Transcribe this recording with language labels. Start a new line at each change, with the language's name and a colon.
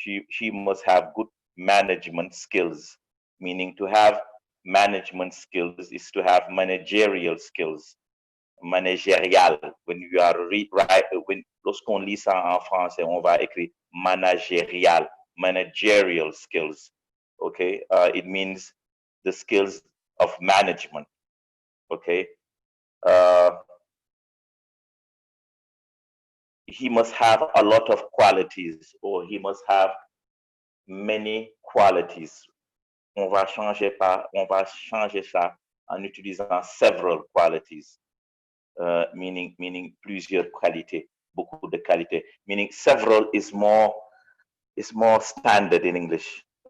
English: She must have good management skills, meaning to have management skills is to have managerial skills.
French: Managérial.
English: When you are
French: lorsqu'on lit ça en français, on va écrire managérial, managerial skills.
English: Okay, it means the skills of management. Okay, he must have a lot of qualities, or he must have many qualities.
French: On va changer ça en utilisant several qualities. Meaning plusieurs qualités, beaucoup de qualités.
English: Meaning several is more standard in English.